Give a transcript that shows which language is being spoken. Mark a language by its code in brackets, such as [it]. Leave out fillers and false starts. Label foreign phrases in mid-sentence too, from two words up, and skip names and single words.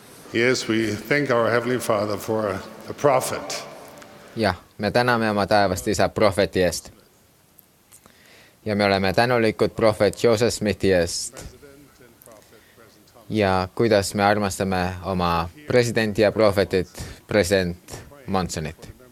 [en] Yes, we thank our Heavenly Father for a prophet. [et] Jah, me täname oma taevast isa prohveti eest. Ja me oleme tänulikud prohvet Joseph Smithi eest. Ja kuidas me armastame oma presidenti ja prohvetit, president Monsonit.